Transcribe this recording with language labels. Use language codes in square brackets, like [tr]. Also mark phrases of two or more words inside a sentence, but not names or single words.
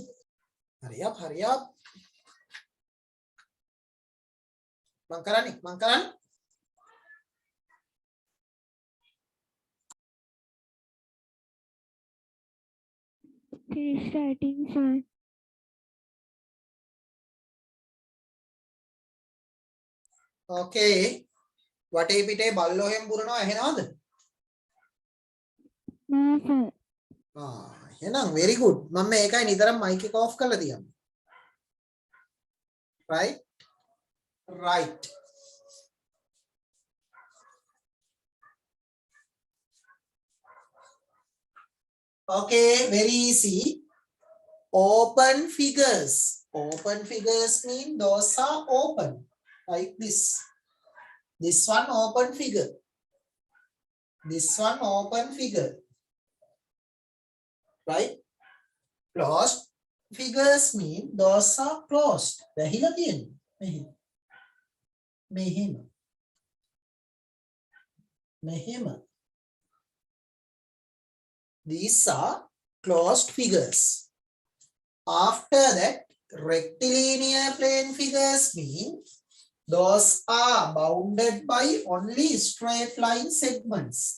[en] Hurry up, hurry up. Mangkarani, Mangkaran. Finish writing, sir. Okay. [si] වටේ පිටේ බල්ලෝ එහෙම පුරනවා ඇහෙනවද? [en] No, sir. [si] එහෙනම් [en] very good. [si] මම මේකයි නිතරම mic එක off කරලා තියන්නේ. [en] Right? Right. Okay, very easy. Open figures. Open figures mean those are open. Like this. This one open figure. This one open figure. Right? Closed figures mean those are closed. [si] වැහිලා තියෙන්නේ. මෙහෙම. මෙහෙම. [en] These are closed figures. After that, rectilinear plane figures mean those are bounded by only straight line segments.